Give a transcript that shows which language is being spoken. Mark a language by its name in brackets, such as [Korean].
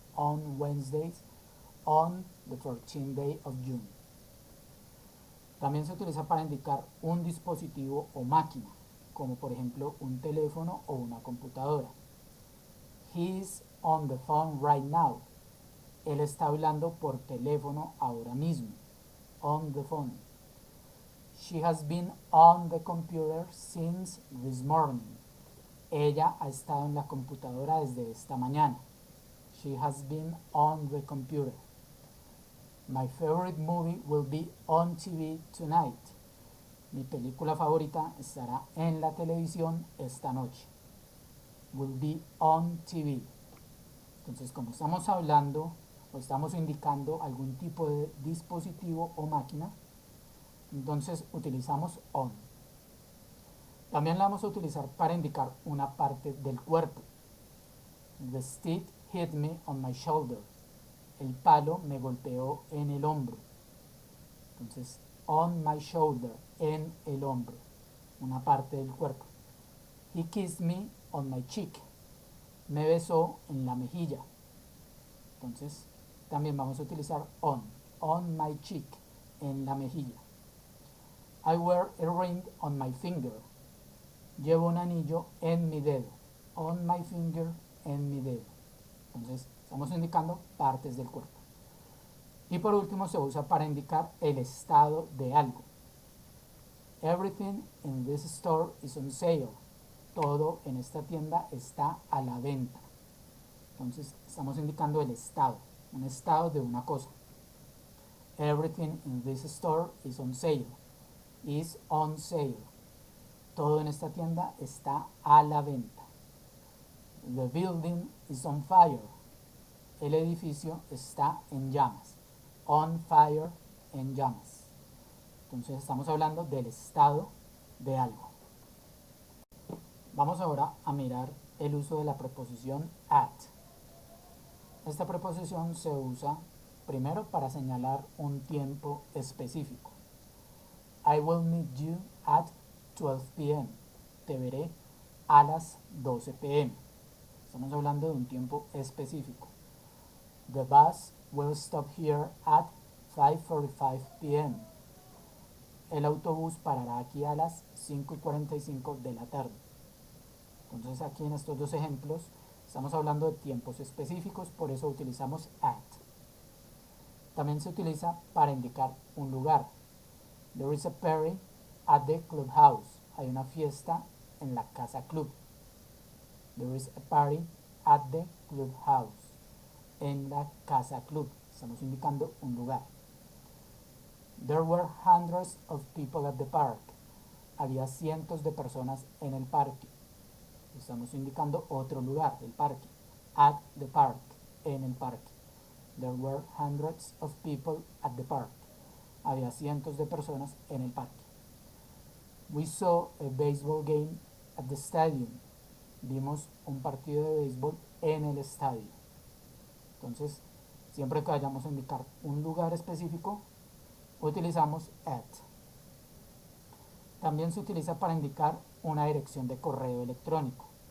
[English] On Wednesdays, on the 14th day of June. [Spanish] También se utiliza para indicar un dispositivo o máquina, como por ejemplo un teléfono o una computadora. [English] He's on the phone right now. [Spanish] Él está hablando por teléfono ahora mismo. [English] On the phone. She has been on the computer since this morning. [Spanish] Ella ha estado en la computadora desde esta mañana. [English] She has been on the computer. My favorite movie will be on TV tonight. [Spanish] Mi película favorita estará en la televisión esta noche. [English] Will be on TV. [Spanish] Entonces, como estamos hablando o estamos indicando algún tipo de dispositivo o máquina, entonces utilizamos on. También la vamos a utilizar para indicar una parte del cuerpo. [English] The stick hit me on my shoulder. [Spanish] El palo me golpeó en el hombro. Entonces, [English] on my shoulder, [Spanish] en el hombro, una parte del cuerpo. [English] He kissed me on my cheek. [Spanish] Me besó en la mejilla. Entonces, también vamos a utilizar [English] on my cheek, [Spanish] en la mejilla. [English] I wear a ring on my finger. [Spanish] Llevo un anillo en mi dedo. [English] On my finger, [Spanish] en mi dedo. Entonces, estamos indicando partes del cuerpo. Y por último, se usa para indicar el estado de algo. [English] Everything in this store is on sale. [Spanish] todo en esta tienda está a la venta. Entonces estamos indicando el estado, un estado de una cosa. [English] Everything in this store is on sale. Is on sale. [Spanish] Todo en esta tienda está a la venta. [English] The building is on fire. [Spanish] El edificio está en llamas. [English] On fire, [Spanish] en llamas. Entonces estamos hablando del estado de algo. Vamos ahora a mirar el uso de la preposición at. Esta preposición se usa primero para señalar un tiempo específico. [English] I will meet you at 12 p.m. [Spanish] Te veré a las 12 p.m. Estamos hablando de un tiempo específico. [English] The bus will stop here at 5:45 p.m. [Spanish] El autobús parará aquí a las 5:45 de la tarde. Entonces aquí en estos dos ejemplos estamos hablando de tiempos específicos, por eso utilizamos at. También se utiliza para indicar un lugar. [English] There is a party at the clubhouse. [Spanish] Hay una fiesta en la casa club. [English] There is a party at the clubhouse. [Spanish] En la casa club. Estamos indicando un lugar. [English] There were hundreds of people at the park. [Spanish] Había cientos de personas en el parque. Estamos indicando otro lugar, el parque. [English] At the park, [Spanish] en el parque. [English] There were hundreds of people at the park. [Spanish] Había cientos de personas en el parque. [English] We saw a baseball game at the stadium. [Spanish] Vimos un partido de béisbol en el estadio. Entonces, siempre que vayamos a indicar un lugar específico, utilizamos at. También se utiliza para indicar una dirección de correo electrónico.